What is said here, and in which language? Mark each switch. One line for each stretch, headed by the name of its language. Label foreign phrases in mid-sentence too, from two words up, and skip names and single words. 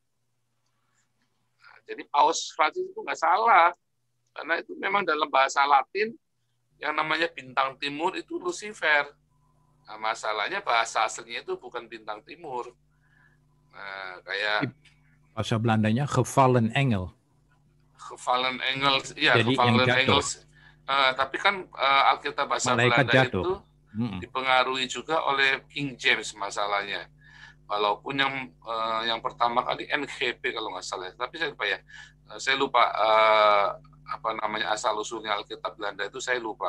Indonesian: Jadi Paus Francis itu nggak salah, karena itu memang dalam bahasa Latin yang namanya bintang timur itu Lucifer. Nah, masalahnya bahasa aslinya itu bukan bintang timur. Nah, kayak bahasa Belandanya
Dutch: gefallen engel. Gefallen Engels, iya Gefallen Engels.
Indonesian: Tapi kan Alkitab bahasa malaikat Belanda jatuh. itu dipengaruhi juga oleh King James masalahnya. Walaupun yang pertama kali NGP kalau nggak salah, tapi saya lupa apa namanya asal usulnya Alkitab Belanda itu saya lupa.